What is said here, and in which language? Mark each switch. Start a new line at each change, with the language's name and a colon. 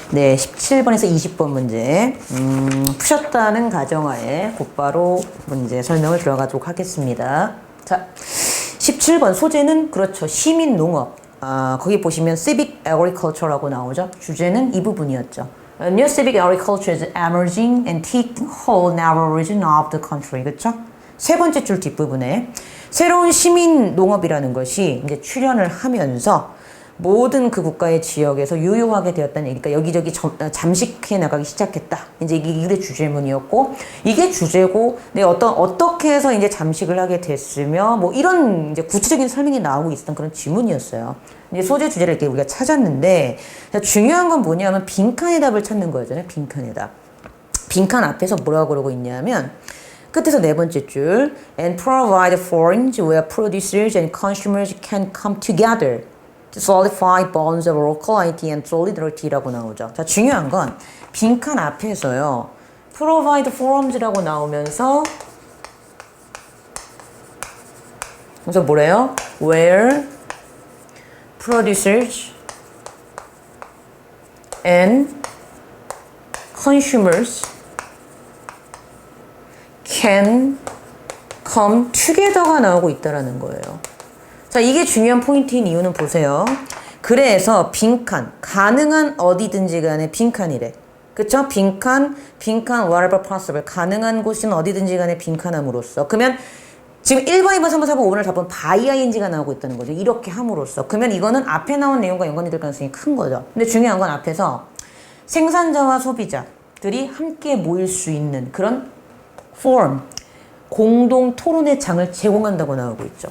Korean: 네, 17번에서 20번 문제 푸셨다는 가정하에 곧바로 문제 설명을 들어가도록 하겠습니다. 자, 17번 소재는 그렇죠. 시민농업. 거기 보시면 civic agriculture라고 나오죠. 주제는 이 부분이었죠.
English: New civic agriculture is emerging and taking hold in our region of the country.
Korean: 그렇죠? 세 번째 줄 뒷부분에 새로운 시민농업이라는 것이 이제 출현을 하면서 모든 그 국가의 지역에서 유효하게 되었다는 얘기니까 여기저기 잠식해 나가기 시작했다. 이제 이게 주제문이었고, 이게 주제고, 네, 어떻게 해서 이제 잠식을 하게 됐으며, 뭐 이런 이제 구체적인 설명이 나오고 있었던 그런 지문이었어요. 이제 소재 주제를 이렇게 우리가 찾았는데, 중요한 건 뭐냐면 빈칸의 답을 찾는 거잖아요. 빈칸의 답. 빈칸 앞에서 뭐라고 그러고 있냐면, 끝에서 네 번째 줄,
English: and provide forums where producers and consumers can come together. solidify bonds of locality and solidarity라고 나오죠.
Korean: 자, 중요한 건 빈칸 앞에서요.
English: provide forums
Korean: 라고 나오면서 그래서 뭐래요?
English: where producers and consumers can come together가
Korean: 나오고 있다라는 거예요. 자, 이게 중요한 포인트인 이유는 보세요. 그래서 빈칸, 가능한 어디든지 간에 빈칸이래. 그쵸?
English: 빈칸, whatever possible.
Korean: 가능한 곳은 어디든지 간에 빈칸함으로써. 그러면 지금 1번, 2번, 3번, 4번, 5번을 다 보면 by ing가 나오고 있다는 거죠. 이렇게 함으로써. 그러면 이거는 앞에 나온 내용과 연관이 될 가능성이 큰 거죠. 근데 중요한 건 앞에서 생산자와 소비자들이 함께 모일 수 있는 그런 forum, 공동 토론의 장을 제공한다고 나오고 있죠.